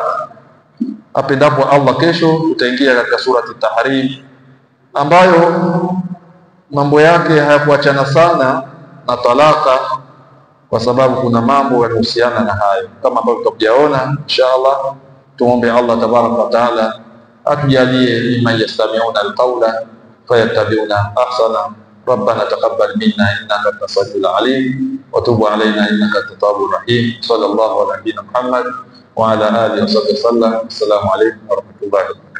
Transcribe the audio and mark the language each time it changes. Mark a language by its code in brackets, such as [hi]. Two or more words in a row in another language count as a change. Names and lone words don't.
[sw] Apendapo Allah, kesho tutaingia katika surati Tahrim, ambayo mambo yake hayakuachana sana na talaka, kwa sababu kuna mambo yanahusiana na hayo kama ambavyo tutakujaona inshallah. Tuombe Allah [ar] تبارك وتعالى [sw] atujalie [ar] ممن يستمعون القول فيتبعون أحسن. ربنا تقبل منا انك انت السميع العليم وتب علينا انك انت التواب الرحيم. صلى الله على نبينا محمد وعلى اله وصحبه وسلم. السلام عليكم ورحمه الله وبركاته.